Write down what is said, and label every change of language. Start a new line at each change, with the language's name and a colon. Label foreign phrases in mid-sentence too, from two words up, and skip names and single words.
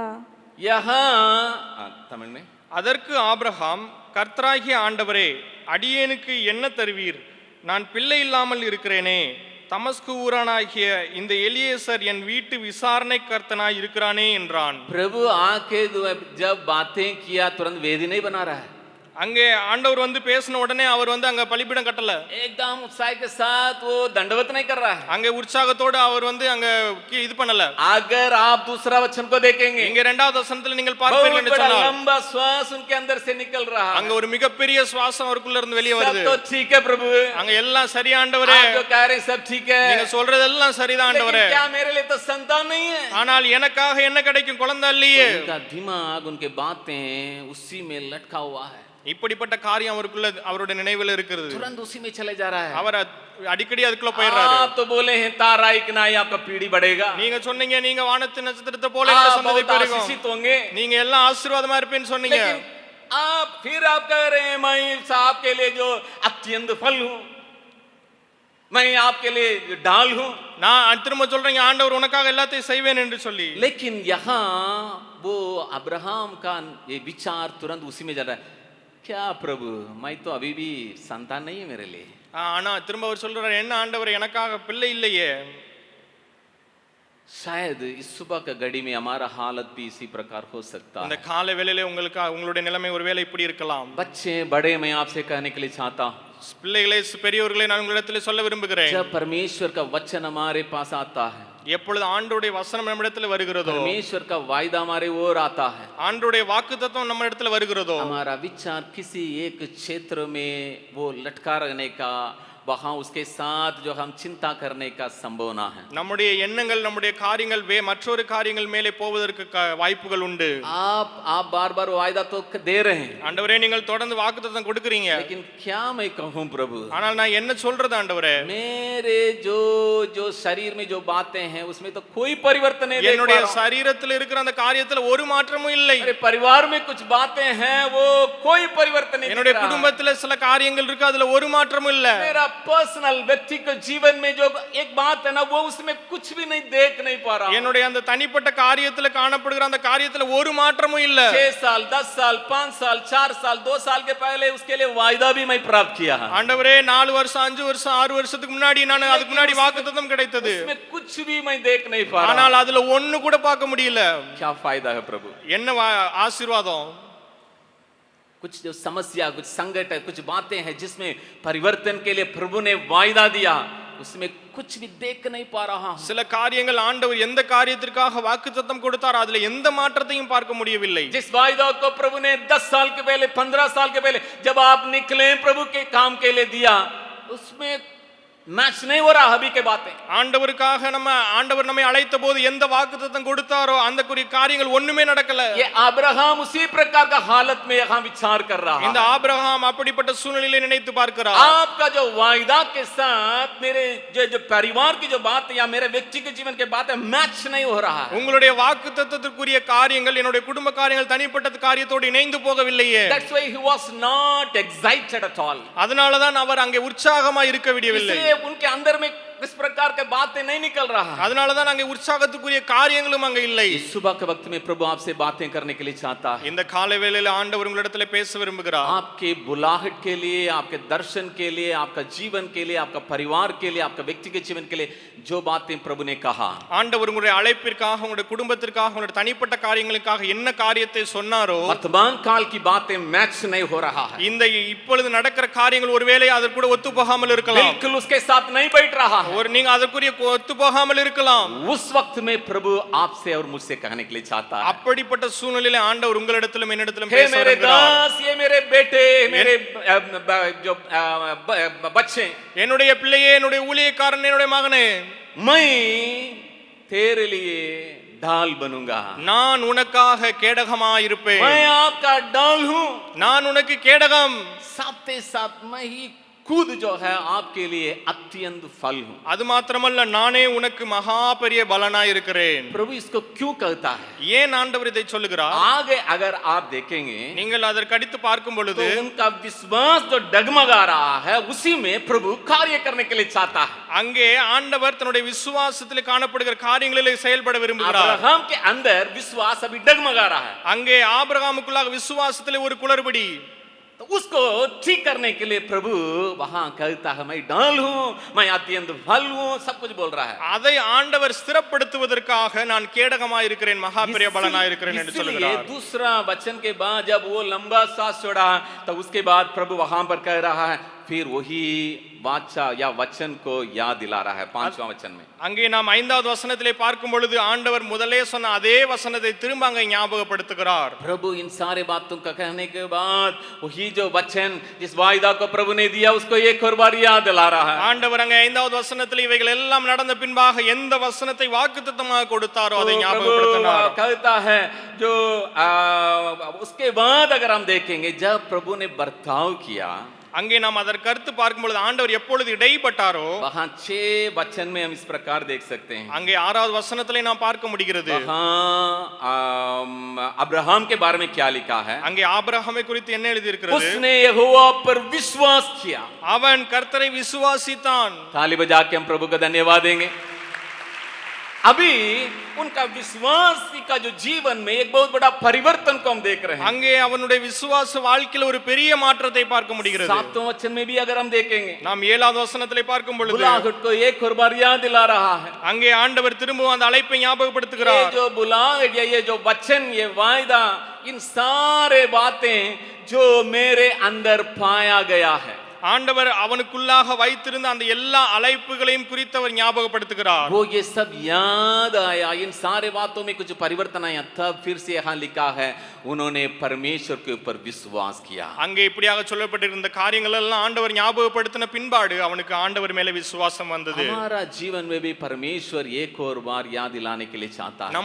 Hindi: यहाँ तमिल में,
Tamil: அதற்கு ஆபிரகாம், கர்த்தராகிய ஆண்டவரே, அடியேனுக்கு என்ன தருவீர்? நான் பிள்ளை இல்லாமல் இருக்கிறேனே, தமஸ்கு ஊரானாகிய இந்த எலியேசர் என் வீட்டு விசாரணை கர்த்தனாய் இருக்கிறானே என்றான்।
Hindi: प्रभु आके जब बातें किया तुरंत वेदी नहीं बना रहा है।
Tamil: அங்கே ஆண்டவர் வந்து பேசின உடனே அவர் வந்து அங்க பலிபீடம் கட்டல।
Hindi: एकदम उत्साह के साथ वो दंडवत नहीं कर रहा है।
Tamil: அங்கே உற்சாகத்தோட அவர் வந்து அங்க இது பண்ணல।
Hindi: अगर आप दूसरा वचन को देखेंगे,
Tamil: இங்க 2வது வசனத்துல நீங்கள் பார்ப்பீர்கள் என்று சொன்னால்,
Hindi: लंबा श्वास उनके अंदर से निकल रहा है।
Tamil: அங்க ஒரு மிகப்பெரிய சுவாசம் அவருக்குள்ள இருந்து வெளியே வருது।
Hindi: सब तो ठीक है प्रभु,
Tamil: அங்க எல்லாம் சரி ஆண்டவரே,
Hindi: आप जो कह रहे हैं सब ठीक है,
Tamil: நீங்க சொல்றதெல்லாம் சரிதான் ஆண்டவரே,
Hindi: लेकिन क्या मेरे लिए तो संतान नहीं है?
Tamil: ஆனால் எனக்காக என்ன கிடைக்கும்? குழந்தை இல்லையே।
Hindi: उनका दिमाग उनके बातें उसी में लटका हुआ है।
Tamil: இப்படிப்பட்ட காரியம் அவருக்குள்ள அவருடைய நினைவில் இருக்கிறது।
Hindi: तुरंत उसी में चले जा रहा है।
Tamil: அவர் அடிக்கடி அதுக்குள்ள போயிடுறாரு।
Hindi: आप तो बोले हैं तारा एक ना आपका पीढ़ी बढ़ेगा,
Tamil: நீங்க சொன்னீங்க நீங்க வானத்து நட்சத்திரத்தை போல இந்த சந்ததி பெருகும்,
Hindi: आशीषित होंगे,
Tamil: நீங்க எல்லாம் ஆசீர்வாதமா இருப்பேன்னு சொன்னீங்க।
Hindi: लेकिन आप फिर आप कह रहे हैं मैं आपके लिए जो अत्यंत फल हूं, मैं आपके लिए डाल हूं।
Tamil: நான் திரும்ப சொல்றேன், ஆண்டவர் உனக்காக எல்லாத்தையும் செய்வேன் என்று சொல்லி।
Hindi: लेकिन यहाँ वो अब्राहम का ये विचार तुरंत उसी में जा रहा है, क्या प्रभु मैं तो अभी भी संतान नहीं है मेरे लिए।
Tamil: ஆனா திரும்ப அவர் சொல்றாரு, என்ன ஆண்டவர் எனக்காக பிள்ளை இல்லையே।
Hindi: शायद इस सुबह का घड़ी में हमारा हालत भी इसी प्रकार हो सकता
Tamil: இந்த
Hindi: है।
Tamil: காலை வேளையிலே உங்களுக்கு உங்களுடைய நிலைமை ஒருவேளை இப்படி இருக்கலாம்.
Hindi: बच्चे बड़े, मैं आपसे कहने के लिए चाहता हूँ,
Tamil: பிள்ளைகளே பெரியவர்களே நான் உங்களிடத்தில் சொல்ல விரும்புகிறேன்.
Hindi: जब परमेश्वर का वचन हमारे पास आता है,
Tamil: எப்பொழுது ஆண்டவருடைய வசனம் நம்மிடத்தில் வருகிறதோ,
Hindi: परमेश्वर का वायदा हमारे ओर आता है,
Tamil: ஆண்டவருடைய வாக்குத்தத்தம் நம்ம இடத்துல வருகிறதோ,
Hindi: हमारा विचार किसी एक क्षेत्र में वो लटका रहने का, वहां उसके साथ जो हम चिंता करने का संभावना है।
Tamil: நம்முடைய எண்ணங்கள் நம்முடைய காரியங்கள் மற்றொரு காரியங்கள் மேலே போவதற்கு வாய்ப்புகள் உண்டு.
Hindi: आप बार बार वायदा तो दे रहे हैं,
Tamil: ஆண்டவரே நீங்கள் தொடர்ந்து வாக்குத்தத்தம் கொடுக்கிறீங்க.
Hindi: लेकिन क्या मैं कहूं प्रभु,
Tamil: ஆனால் நான் என்ன சொல்றது ஆண்டவரே,
Hindi: मेरे जो शरीर में जो बातें हैं उसमें तो कोई परिवर्तन नहीं देख पा
Tamil: என்னுடைய
Hindi: रहा हूं।
Tamil: சரீரத்தில் இருக்கிற அந்த காரியத்துல ஒரு மாற்றமும் இல்லை.
Hindi: मेरे परिवार में कुछ बातें हैं, वो कोई परिवर्तन नहीं
Tamil: என்னுடைய
Hindi: दिख रहा है।
Tamil: குடும்பத்துல சில காரியங்கள் இருக்கு, அதுல ஒரு மாற்றமும் இல்ல.
Hindi: मेरा पर्सनल व्यक्तिगत जीवन में जो एक बात है ना, वो उसमें कुछ भी नहीं देख नहीं पा रहा हूं।
Tamil: என்னுடைய அந்த தனிப்பட்ட காரியத்துல காணப்படுகிற அந்த காரியத்துல ஒரு மாற்றமும் இல்ல.
Hindi: 6 साल 10 साल 5 साल 4 साल 2 साल के पहले उसके लिए वायदा भी मैं प्राप्त किया है।
Tamil: ஆண்டவரே 4 வருஷம் 5 வருஷம் 6 வருஷத்துக்கு முன்னாடி நான் அதுக்கு முன்னாடி வாக்குத்தத்தம் கிடைத்தது.
Hindi: उसमें कुछ भी मैं देख नहीं पा रहा
Tamil: ஆனால் அதுல ஒண்ணு கூட பார்க்க முடியல.
Hindi: क्या फायदा है प्रभु?
Tamil: என்ன ஆசீர்வாதம்?
Hindi: कुछ जो समस्या, कुछ संकट है, कुछ बातें हैं जिसमें परिवर्तन के लिए प्रभु ने वायदा दिया, उसमें कुछ भी देख नहीं पा रहा हूं।
Tamil: சில காரியங்கள் ஆண்டவர் எந்த காரியத்திற்காக வாக்குத்தத்தம் கொடுத்தாரோ அதுல எந்த மாற்றத்தையும் பார்க்க முடியவில்லை.
Hindi: जिस वायदा को प्रभु ने 10 साल के पहले 15 साल के पहले जब आप निकले प्रभु के काम के लिए दिया, उसमें मैच नहीं हो रहा अभी के बातें।
Tamil: ஆண்டவருக்காக ஆண்டவர் நம்மை அழைத்த போது எந்த வாக்குத்தத்தம் கொடுத்தாரோ அந்த குறி காரியங்கள் ஒண்ணுமே நடக்கல.
Hindi: ये अब्राहम उसी प्रकार का हालत में यहां विचार कर रहा है।
Tamil: இந்த ஆபிரகாம் அப்படிப்பட்ட சூழ்நிலையை நினைத்து பார்க்கிறார்.
Hindi: आपका जो वायदा के साथ मेरे जो परिवार की जो बात या मेरे व्यक्तिगत जीवन के बात है, मैच नहीं हो रहा है।
Tamil: உங்களுடைய வாக்குத்தத்தத்திற்குரிய காரியங்கள் என்னுடைய குடும்ப காரியங்கள் தனிப்பட்ட காரியத்தோடு இணைந்து போகவில்லையே.
English: That's why he was not excited at all.
Tamil: அதனால தான் அவர் அங்கே உற்சாகமா இருக்க விடவில்லை.
Hindi: इसलिए उनके अंदर में इस प्रकार के बातें नहीं निकल रहा है।
Tamil: அதனால தான் அங்கே உற்சாகத்துக்குரிய காரியங்களும் அங்கே இல்லை.
Hindi: इस सुबह के वक्त में प्रभु आपसे बातें करने के लिए चाहता है।
Tamil: இந்த காலை வேளையில ஆண்டவர் உங்களிடத்திலே பேச விரும்புகிறார்.
Hindi: आपके बुलाहट के लिए, आपके दर्शन के लिए, आपका जीवन के लिए, आपका परिवार के लिए, आपका व्यक्तिगत जीवन के लिए जो बातें प्रभु ने कहा,
Tamil: ஆண்டவர் உங்களுடைய அழைப்பிற்காக, உங்களுடைய குடும்பத்திற்காக, உங்களுடைய தனிப்பட்ட காரியங்களுக்காக என்ன காரியத்தை சொன்னாரோ
Hindi: वर्तमान काल की बातें मैच नहीं हो रहा है।
Tamil: இந்த இப்பொழுது நடக்கிற காரியங்கள் ஒருவேளை அதற்கு கூட ஒத்து போகாமல் இருக்கலாம்.
Hindi: बिल्कुल उसके साथ नहीं बैठ रहा है।
Tamil: ஒரு நீங்க அதற்குரிய ஒத்து போகாமல் இருக்கலாம்.
Hindi: उस वक्त में प्रभु आपसे और मुझसे कहने के लिए चाहता है,
Tamil: அப்படிப்பட்ட சூழ்நிலையில ஆண்டவர் உங்களிடத்திலும் என்னிடத்திலும்
Hindi: हे
Tamil: பேச
Hindi: मेरे
Tamil: விரும்புகிறார்.
Hindi: दास, ये मेरे बेटे, मेरे जो बच्चे,
Tamil: என்னுடைய பிள்ளையே, என்னுடைய ஊழியக்காரன், என்னுடைய மகனே,
Hindi: मैं तेरे लिए ढाल बनूंगा।
Tamil: நான் உனக்காக கேடகமாயிருப்பேன்.
Hindi: मैं आपका ढाल हूं।
Tamil: நான் உனக்கு கேடகம்.
Hindi: साथ ही साथ मैं ही खुद जो है आपके लिए अत्यंत फल हूं।
Tamil: அது மாத்திரமல்ல, நானே உனக்கு மகா பெரிய பலனாய் இருக்கிறேன்.
Hindi: प्रभु इसको क्यों कहता है?
Tamil: ஏன் ஆண்டவர் இதை சொல்லுகிறார்?
Hindi: आगे अगर आप देखेंगे
Tamil: நீங்கள் அதற்கு அடித்து பார்க்கும்
Hindi: तो
Tamil: பொழுது
Hindi: उनका विश्वास जो डगमगा रहा है, उसी में प्रभु कार्य करने के लिए चाहता है।
Tamil: அங்கே ஆண்டவர் தன்னுடைய விசுவாசத்தில் காணப்படுகிற காரியங்களிலே செயல்பட விரும்புகிறார்.
Hindi: अब्राहम के अंदर विश्वास अभी डगमगा रहा है,
Tamil: அங்கே ஆபிரகாமுக்குள்ளாக விசுவாசத்திலே ஒரு குளறுபடி.
Hindi: तो उसको ठीक करने के लिए प्रभु वहां कहता है, मैं ढाल हूं, मैं अत्यंत फल हूं, सब कुछ बोल रहा है।
Tamil: அதை ஆண்டவர் ஸ்திரப்படுத்துவதற்காக நான் கேடகமாய் இருக்கிறேன், மகா பெரிய பலனாய் இருக்கிறேன் என்று
Hindi: इसलिए
Tamil: சொல்கிறார்.
Hindi: दूसरा वचन के बाद जब वो लंबा सांस छोड़ा, तो उसके बाद प्रभु वहां पर कह रहा है, फिर वही वाचा या वचन को याद दिला रहा है 5वां वचन में।
Tamil: அங்கே நாம் 5வது வசனத்திலே பார்க்கும் பொழுது ஆண்டவர் முதலே சொன்ன அதே வசனத்தை திரும்ப அங்கே ஞாபகப்படுத்துகிறார்.
Hindi: प्रभु इन सारे बातों का कहने के बाद वही जो वचन, जिस वायदा को प्रभु ने दिया, उसको एक और बार याद दिला रहा है।
Tamil: ஆண்டவர் அங்கே 5வது வசனத்தில் இவைகள் எல்லாம் நடந்த பின்பாக எந்த வசனத்தை வாக்குத்தத்தமாக கொடுத்தாரோ அதை
Hindi: तो
Tamil: ஞாபகப்படுத்தினார்.
Hindi: प्रभु कहता है जो उसके बाद अगर हम देखेंगे, जब प्रभु ने बर्ताव किया,
Tamil: அங்கே நாம் அதற்கு கருத்து பார்க்கும் பொழுது ஆண்டவர் எப்பொழுது இடைப்பட்டாரோ
Hindi: वहां 6 वचन में हम इस प्रकार देख सकते हैं।
Tamil: அங்கே 6வது வசனத்திலே நாம் பார்க்க முடிகிறது.
Hindi: वहां अब्राहम के बारे में क्या लिखा है?
Tamil: அங்கே ஆபிரகாமை குறித்து என்ன எழுதி இருக்கிறது?
Hindi: उसने यहोवा पर विश्वास किया।
Tamil: அவன் கர்த்தரை விசுவாசித்தான்.
Hindi: ताली बजा के हम प्रभु को धन्यवाद देंगे। अभी उनका विश्वास का जो जीवन में एक बहुत बड़ा परिवर्तन को हम देख रहे हैं।
Tamil: அங்கே அவனுடைய விசுவாச வாழ்க்கையில ஒரு பெரிய மாற்றத்தை பார்க்க முடிகிறது.
Hindi: 7वें वचन में भी अगर हम देखेंगे,
Tamil: நாம் 7வது வசனத்திலே பார்க்கும் பொழுது
Hindi: बुलाहट को एक और बार याद दिला रहा है।
Tamil: அங்கே ஆண்டவர் திரும்பவும் அந்த அழைப்பை
Hindi: ये
Tamil: ஞாபகப்படுத்துகிறார்.
Hindi: जो बुलाहट ये जो वचन ये वायदा इन सारे बातें जो मेरे अंदर पाया गया है,
Tamil: ஆண்டவர் அவனுக்குள்ளாக வைத்திருந்த அந்த எல்லா அழைப்புகளையும் குறித்து அவர் ஞாபகப்படுத்துகிறார்.
Hindi: वो ये सब याद आया, इन सारे बातों में कुछ परिवर्तन आया, तब फिर से यहाँ लिखा है उन्होंने परमेश्वर के ऊपर विश्वास किया।
Tamil: அங்கே இப்படியாக சொல்லப்பட்டிருந்த காரியங்கள் எல்லாம் ஆண்டவர் ஞாபகப்படுத்தின பின்பாடு அவனுக்கு ஆண்டவர் மேல விசுவாசம் வந்தது.
Hindi: हमारा जीवन में भी परमेश्वर एक और बार याद दिलाने के लिए चाहता है।